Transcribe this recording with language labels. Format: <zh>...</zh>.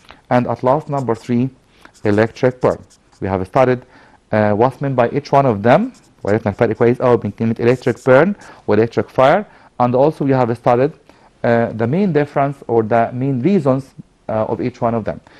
<en>And at last, number three, electric burn. We have studied what's meant by each one of them.</en> <ar>وعرفنا الفرق كويس قوي بين كلمة electric burn و electric fire.</ar> <en>And also we have studied the main difference or the main reasons of each one of them.</en>